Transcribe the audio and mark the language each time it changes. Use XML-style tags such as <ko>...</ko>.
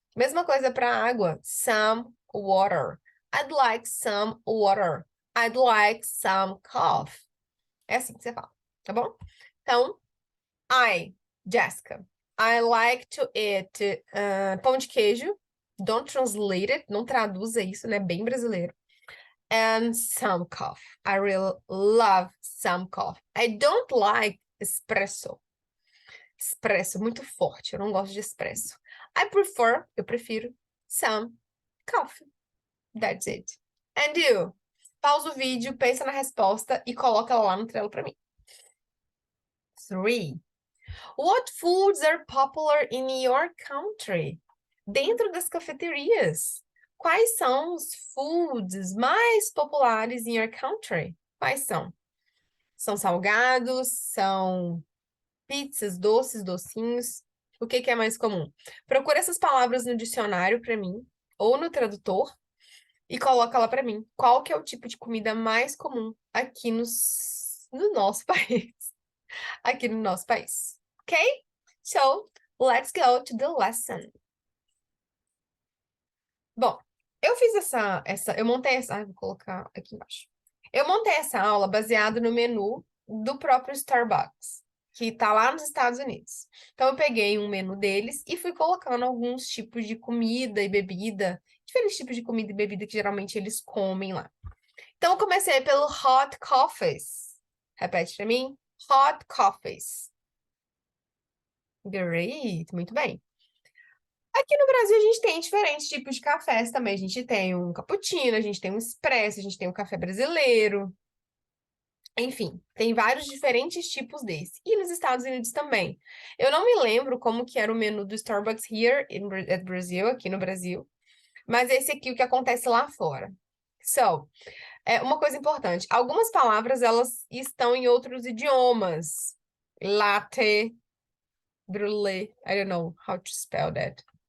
<pt>Mesma coisa para água,</pt> <en>some water. I'd like some water. I'd like some coffee.</en> <pt>É assim que você fala, tá bom?</pt> <en>Então, Jessica, I like to eat</en> <pt>pão de queijo.</pt> <en>Don't translate it,</en> <pt>não traduza isso, né? Bem brasileiro.</pt> <en>And some coffee. I really love some coffee. I don't like espresso. Espresso,</en> <pt>muito forte. Eu não gosto de espresso. Eu prefiro</pt> <en>some coffee. That's it. And you?</en> <pt>Pausa o vídeo, pensa na resposta e coloca ela lá no Trello para mim. 3.</pt> <en>What foods are popular in your country?</en> <pt>Dentro das cafeterias. Quais são os foods mais populares</pt> <en>in your country?</en> <pt>Quais são? São salgados? São pizzas, doces, docinhos? O que é mais comum? Procura essas palavras no dicionário para mim, ou no tradutor, e coloca lá para mim. Qual que é o tipo de comida mais comum aqui no nosso país? Aqui no nosso país. Ok?</pt> <en>So, let's go to the lesson.</en> <pt>Bom, Eu fiz eu montei vou colocar aqui embaixo. Eu montei essa aula baseado no menu do próprio Starbucks, que tá lá nos Estados Unidos. Então, eu peguei um menu deles e fui colocando alguns tipos de comida e bebida, diferentes tipos de comida e bebida que geralmente eles comem lá. Então, eu comecei pelo hot coffees. Repete pra mim.</pt> <en>Hot coffees. Great,</en> <pt>muito bem. Aqui no Brasil a gente tem diferentes tipos de cafés também. A gente tem um cappuccino, a gente tem um expresso, a gente tem um café brasileiro. Enfim, tem vários diferentes tipos desse. E nos Estados Unidos também. Eu não me lembro como que era o menu do Starbucks</pt> <en>here at Brazil,</en> <pt>aqui no Brasil. Mas esse aqui, o que acontece lá fora.</pt> <en>So,</en> <pt>uma coisa importante. Algumas palavras, elas estão em outros idiomas.</pt> <en>Latte, brulee, I don't know how to spell that.</en>